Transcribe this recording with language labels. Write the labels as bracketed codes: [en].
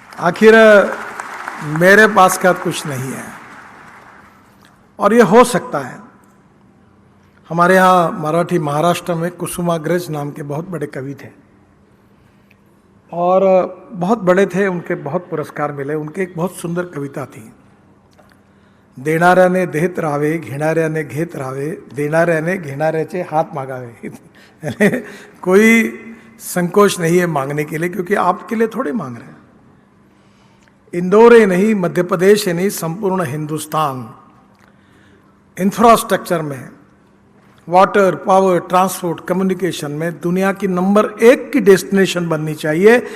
[hi] आखिर मेरे पास का कुछ नहीं है। और ये हो सकता है। हमारे यहाँ मराठी महाराष्ट्र में कुसुमाग्रज नाम के बहुत बड़े कवि थे और बहुत बड़े थे, उनके बहुत पुरस्कार मिले। उनके एक बहुत सुंदर कविता थी, [mr] देणाऱ्याने देत राहावे, घेणाऱ्याने घेत राहावे, देणाऱ्याने घेणाऱ्याचे हात मागावे। [hi] यानी कोई संकोच नहीं है मांगने के लिए, क्योंकि आपके लिए थोड़े मांग रहे हैं। इंदौर ही नहीं, मध्य प्रदेश ही नहीं, संपूर्ण हिंदुस्तान इंफ्रास्ट्रक्चर में, वाटर, पावर, ट्रांसपोर्ट, कम्युनिकेशन में दुनिया की नंबर 1 की डेस्टिनेशन बननी चाहिए।